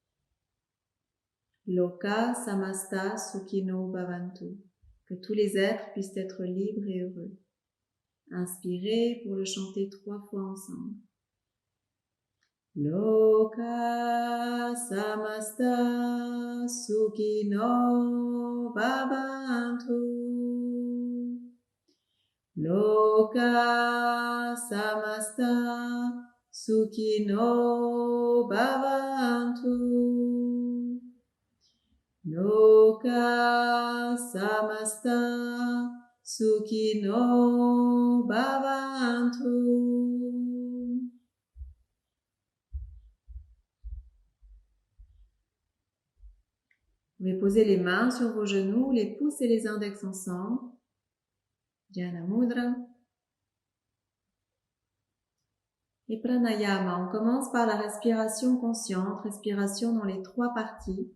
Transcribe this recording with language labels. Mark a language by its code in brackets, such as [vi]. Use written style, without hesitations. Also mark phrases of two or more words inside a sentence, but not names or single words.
[sa] लोकाः समस्ताः सुखिनो भवन्तु. [fr] Que tous les êtres puissent être libres et heureux. Inspirez pour le chanter 3 fois ensemble. [sa] लोकाः समस्ताः सुखिनो भवन्तु. लोकाः समस्ताः सुखिनो भवन्तु. लोकाः समस्ताः सुखिनो भवन्तु. [fr] Vous pouvez poser les mains sur vos genoux, les pouces et les index ensemble. [sa] ध्यान मुद्रा. [fr] Et pranayama, on commence par la respiration consciente, respiration dans les 3 parties.